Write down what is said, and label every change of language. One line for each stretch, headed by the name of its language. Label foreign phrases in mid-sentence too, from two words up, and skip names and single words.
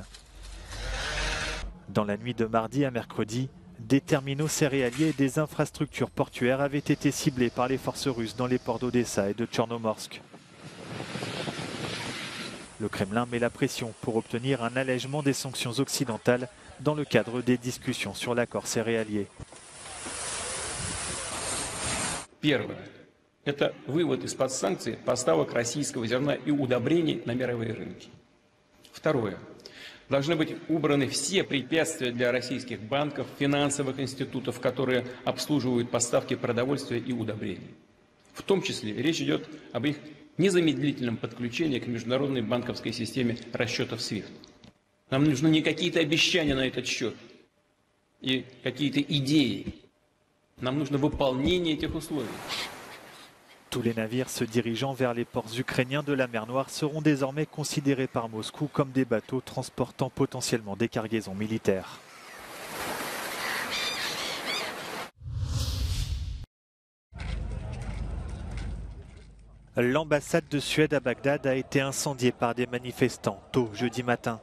French: Dans la nuit de mardi à mercredi, des terminaux céréaliers et des infrastructures portuaires avaient été ciblés par les forces russes dans les ports d'Odessa et de Tchernomorsk. Le Kremlin met la pression pour obtenir un allègement des sanctions occidentales dans le cadre des discussions sur l'accord céréalier.
Russian: Это вывод из-под санкций поставок российского зерна и удобрений на мировые рынки. Второе. Должны быть убраны все препятствия для российских банков, финансовых институтов, которые обслуживают поставки продовольствия и удобрений. В том числе речь идет об их незамедлительном подключении к международной банковской системе расчетов SWIFT. Нам нужны не какие-то обещания на этот счет и какие-то идеи. Нам нужно выполнение этих условий.
French: Tous les navires se dirigeant vers les ports ukrainiens de la mer Noire seront désormais considérés par Moscou comme des bateaux transportant potentiellement des cargaisons militaires. L'ambassade de Suède à Bagdad a été incendiée par des manifestants tôt jeudi matin.